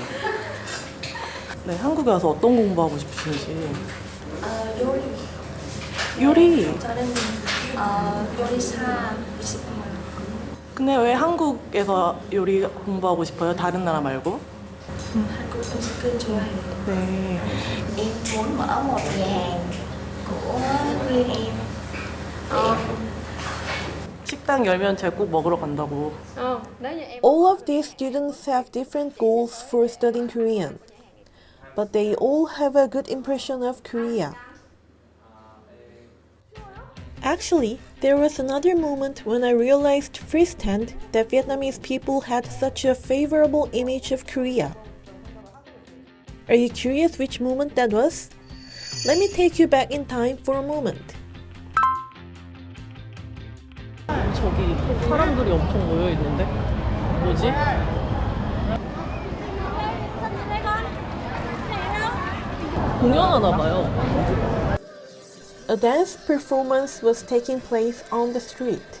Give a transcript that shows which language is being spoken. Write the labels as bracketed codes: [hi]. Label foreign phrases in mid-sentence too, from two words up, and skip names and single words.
[ko] 네, 한국에 와서 어떤 공부하고 싶으신지. 요리. 요리? 저는 요리사 싶어요. 근데 왜 한국에서 요리 공부하고 싶어요? 다른 나라 말고? 한국 음식은 좋아해요. 네. [vi] Em muốn mở một nhà hàng của riêng em. [ko] 식당 열면 제가 꼭 먹으러 간다고. [en] All of these students have different goals for studying Korean, but they all have a good impression of Korea. Actually, there was another moment when I realized firsthand that Vietnamese people had such a favorable image of Korea. Are you curious which moment that was? Let me take you back in time for a moment. [ko] 저기 사람들이 엄청 모여 있는데 뭐지? 공연하나 봐요. [en] A dance performance was taking place on the street.